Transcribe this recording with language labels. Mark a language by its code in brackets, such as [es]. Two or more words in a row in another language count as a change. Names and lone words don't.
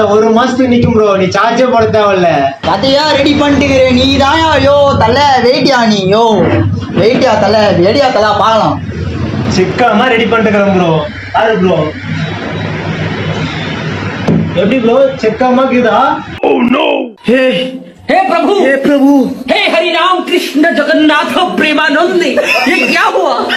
[ta] 1 மாசத்துக்கு நிக்கும் ப்ரோ. நீ சார்ஜே போட தேவையில்ல. கதையா ரெடி பண்ணிட்டுக்கிற நீ தான். யோ தலை வெயிட்டியா நீ? யோ வெயிட்டியா தலை? ரெடியா தலை பார்க்கலாம். சிக்காம ரெடி பண்ணிட்டுக்கிறேன் ப்ரோ. அது ப்ரோ எப்படி ப்ரோ செக்காம இருக்குதா? [en] Oh no! [hi] हे प्रभु हे हरि राम कृष्ण जगन्नाथ प्रेमानंद ये क्या हुआ?